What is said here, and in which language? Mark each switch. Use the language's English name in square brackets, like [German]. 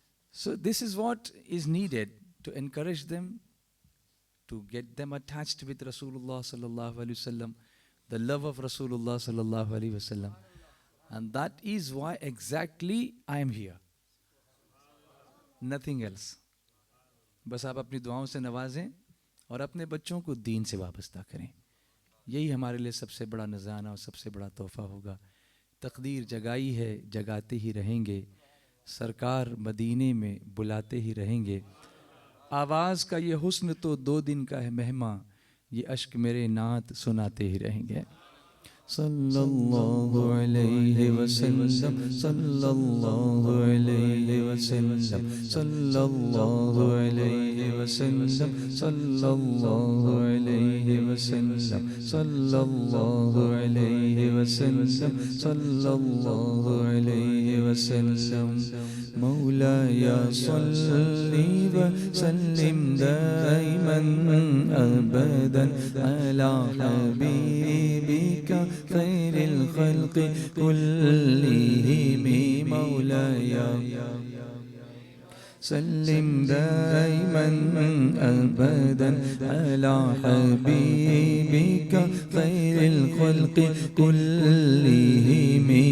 [English] So this is what is needed to encourage them, to get them attached with Rasulullah sallallahu alaihi wasallam, the love of Rasulullah sallallahu alaihi wasallam. And that is why exactly I am here. Nothing else. [Urdu] بس آپ اپنی دعاؤں سے نوازیں اور اپنے بچوں کو دین سے وابستہ کریں. یہی ہمارے لیے سب سے بڑا نذرانہ اور سب سے بڑا تحفہ ہوگا. تقدیر جگائی ہے، جگاتے ہی رہیں گے. سرکار مدینے میں بلاتے ہی رہیں گے. آواز کا یہ حسن تو 2 دن کا ہے مہماں، یہ اشک میرے نعت سناتے ہی رہیں گے. [Arabic] صلی اللہ علیہ وسلم، صلی اللہ علیہ وسلم، صلی اللہ علیہ وسلم، صلی اللہ علیہ وسلم، صلی اللہ علیہ وسلم، صلی اللہ علیہ وسلم. مولاي صل وسلم دائما أبدا على حبيبك خير الخلق كلهم. مولاي سلم دائما أبدا على حبيبك خير الخلق كلهم.